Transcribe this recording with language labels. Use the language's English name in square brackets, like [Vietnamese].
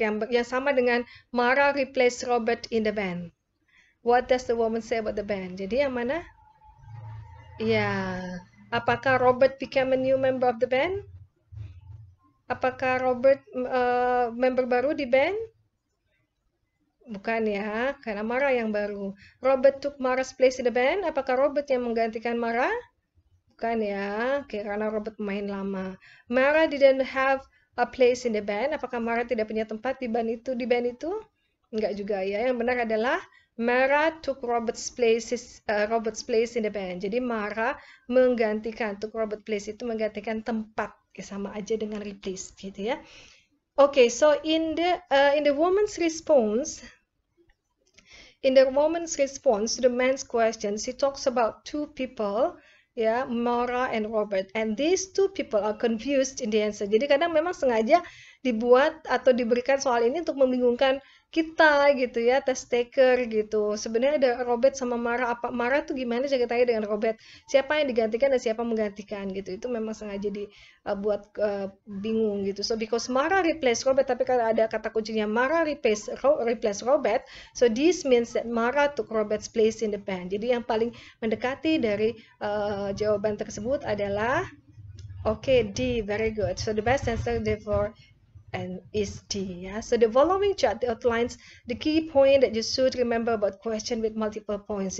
[Indonesian] Yang sama dengan [English] Mara replaced Robert in the band. What does the woman say about the band? [Indonesian] Jadi yang mana? Ya, apakah [English] Robert became a new member of the band? [Indonesian] Apakah Robert member baru di band? Bukan ya, karena Mara yang baru. [English] Robert took Mara's place in the band. [Indonesian] Apakah Robert yang menggantikan Mara? Bukan ya, karena Robert pemain lama. [English] Mara didn't have a place in the band. [Indonesian] Apakah Mara tidak punya tempat di band itu? Enggak juga ya. Yang benar adalah [English] Mara took Robert's place in the band. [Indonesian] Jadi Mara [English] took Robert place [Indonesian] itu menggantikan tempat. Sama aja dengan replace gitu ya. [English] Okay, so in the woman's response to the man's questions, he talks about two people, ya, Mara and Robert, and these two people are confused in the answer. [Indonesian] Jadi kadang memang sengaja dibuat atau diberikan soal ini untuk membingungkan kita gitu ya, test taker gitu. Sebenarnya ada Robert sama Mara, apa Mara tuh gimana ceritanya dengan Robert? Siapa yang digantikan dan siapa menggantikan gitu. Itu memang sengaja dibuat bingung gitu. [English] So because Mara replace Robert, [Indonesian] tapi kalau ada kata kuncinya [English] Mara replace Robert, so this means that Mara took Robert's place in the band. [Indonesian] Jadi yang paling mendekati dari jawaban tersebut adalah D, [English] very good. So the best answer therefore is D. Yeah? So the following chart outlines the key point that you should remember about question with multiple points.